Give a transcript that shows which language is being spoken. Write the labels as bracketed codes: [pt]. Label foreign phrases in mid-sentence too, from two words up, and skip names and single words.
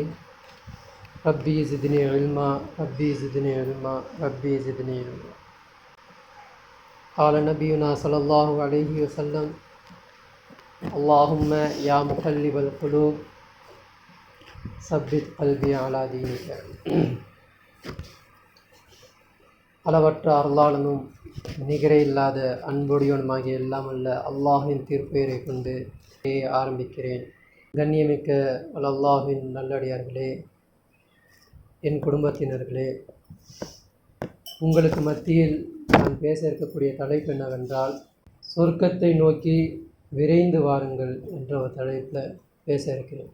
[ar] ربي زدني علما ربي زدني علما ربي زدني علما. قال نبينا صلى الله عليه وسلم اللهم يا مقلب القلوب ثبت قلبي على دينك. [ta] அளவற்ற அருளாளனும் நிகரே இல்லாத அன்புடையவனுமாகிய எல்லாம் அல்ல அல்லாஹின் திருப்பெயரை கொண்டு ஆரம்பிக்கிறேன். கண்ணியமிக்க அல்லாஹின் நல்லடியார்களே, என் குடும்பத்தினர்களே, உங்களுக்கு மத்தியில் நான் பேச இருக்கக்கூடிய தலைப்பு என்னவென்றால், சொர்க்கத்தை நோக்கி விரைந்து வாருங்கள் என்ற ஒரு தலைப்பில் பேச இருக்கிறேன்.